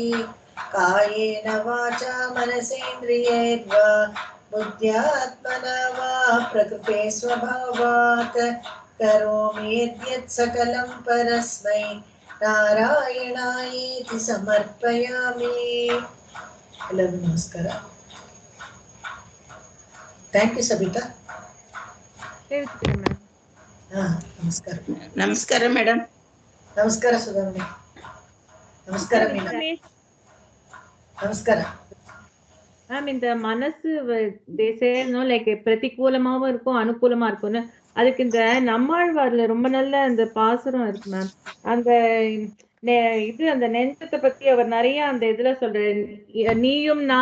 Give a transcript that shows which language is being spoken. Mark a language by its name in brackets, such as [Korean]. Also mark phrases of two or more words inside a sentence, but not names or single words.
[Sanskrit] ಕಾಯೇನ ವಾಚಾ ಮನಸೇಂದ್ರಿಯೈರ್ವಾ ಬುದ್ಧ್ಯಾತ್ಮನಾ ವಾ ಪ್ರಕೃತೆ ಸ್ವಭಾವಾತ್ ಕರೋಮಿ ಯದ್ಯತ್ ಸಕಲಂ ಪರಸ್ಮೈ ನಾರಾಯಣಾಯೇತಿ ಸಮರ್ಪಯಾಮಿ. [Kannada] ಎಲ್ಲರಿಗೂ ನಮಸ್ಕಾರ. [English] thank you [Kannada] ಸಬಿತಾ. ನಮಸ್ಕಾರ. ನಮಸ್ಕಾರ ಮೇಡಮ್. ನಮಸ್ಕಾರ ಸುಧಾಮಣಿ. ನಮಸ್ಕಾರ ಮೀನಾ. [Tamil] நமஸ்காரம் மேம். இந்த மனசு லைக் பிரதிகூலமாவும் இருக்கும் அனுகூலமா இருக்கும்னு, அதுக்கு இந்த நம்மாழ்வார்ல ரொம்ப நல்ல அந்த பாசுரம் இருக்கு மேம். அந்த இது அந்த நெஞ்சத்தை பத்தி அவர் நிறைய அந்த இதுல சொல்றாரு.